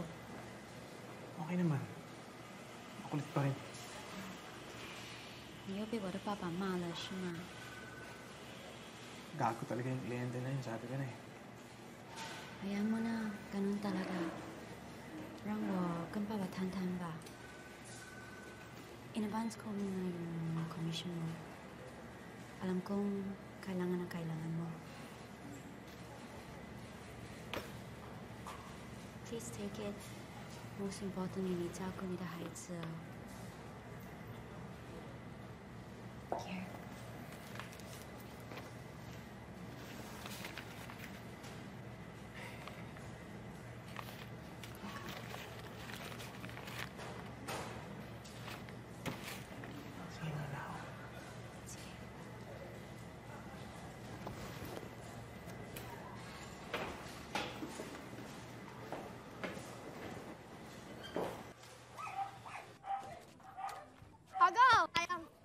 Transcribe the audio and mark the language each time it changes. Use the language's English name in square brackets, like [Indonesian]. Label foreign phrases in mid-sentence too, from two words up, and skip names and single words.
[Filipino] Okay naman. Makulit pa rin. [Chinese] 你又被我的爸爸骂了是吗？ [Filipino] Gago talaga yung kliyente na yun, sabi ko na eh. Hayaan mo na, ganun talaga. [Chinese] 让我跟爸爸谈谈吧。 [Filipino] In-advance ko muna yung commission mo. Alam kong kailangan na kailangan mo. [English] Please take it. Most importantly, [Chinese] 你照顾你的孩子。Here. [Filipino] Sige na lang. Sige. Go! Ayang.